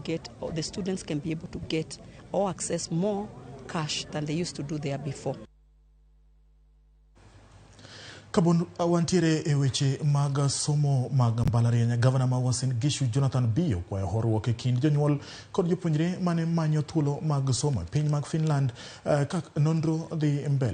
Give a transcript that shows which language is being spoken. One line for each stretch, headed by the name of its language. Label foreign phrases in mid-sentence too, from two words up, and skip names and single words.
English: get, or the students can be able to get or access more cash than they used to do there before.
Luo (Kenya and Tanzania): Kabon awantire eweche mag somo mag mbalariany. Gavana ma Uasin Gishu Jonathan Bii okwayo horuok e kind jonyuol kod jopuonjre mane manyo thuolo mag somo piny mag Finland kak nonro dhi mbele.